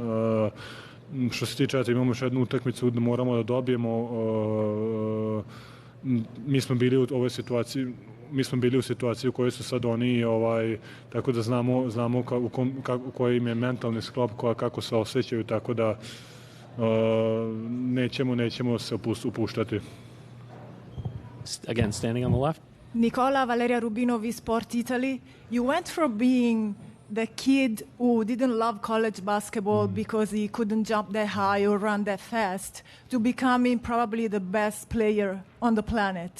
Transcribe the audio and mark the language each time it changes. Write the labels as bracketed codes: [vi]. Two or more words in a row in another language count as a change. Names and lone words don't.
[sr] Što se tiče, imamo još jednu utakmicu da moramo da dobijemo, mi smo bili u ovoj situaciji, u situaciji u kojoj su sad oni, tako da znamo u koji im je mentalni sklop, kako se osjećaju, tako da nećemo se upuštati. [en] Again, standing on the left. Nicola, Valeria Rubinovi, Sport Italy. You went from being the kid who didn't love college basketball because he couldn't jump that high or run that fast to becoming probably the best player on the planet.